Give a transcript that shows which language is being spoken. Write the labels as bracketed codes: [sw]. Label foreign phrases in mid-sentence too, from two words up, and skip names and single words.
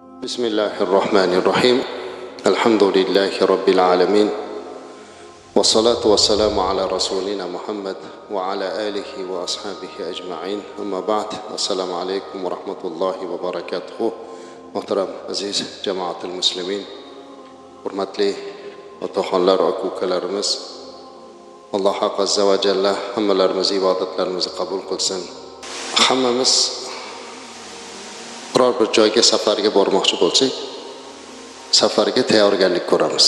[ar] بسم الله الرحمن الرحيم الحمد لله رب العالمين والصلاة والسلام على رسولنا محمد وعلى آله وأصحابه أجمعين أما بعد السلام عليكم ورحمة الله وبركاته محترم [uz] aziz jamoatul muslimin, hurmatli otaxonlar, aka ukalarimiz, Alloh azza va jalla hammalarimiz ibodatlarimizni qabul qilsin. Hammamiz biror bir joyga safarga bormoqchi bo'lsak, safarga tayyorgarlik ko'ramiz.